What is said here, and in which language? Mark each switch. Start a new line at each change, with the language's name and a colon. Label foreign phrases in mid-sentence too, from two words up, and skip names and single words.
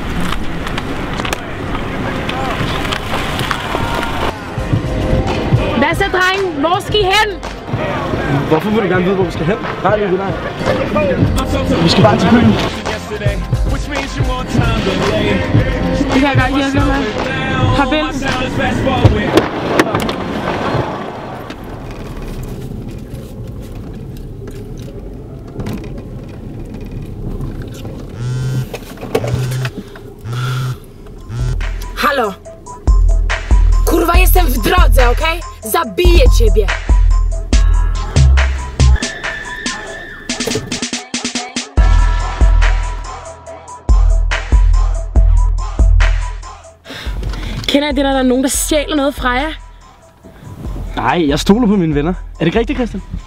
Danish: Hvad så, drenge? Hvor skal I hen? Hvorfor vil du gerne vide, hvor vi skal hen? Nej, det er nej. Vi skal bare til byen. Det kan jeg godt hjælpe med. Farvel.
Polish: Halo. Kurwa, jestem w drodze, okej? Zabiję ciebie.
Danish: Kender I det, når der er nogen, der stjæler noget fra jer? Nej, jeg stoler på mine venner. Er det ikke rigtigt, Christian?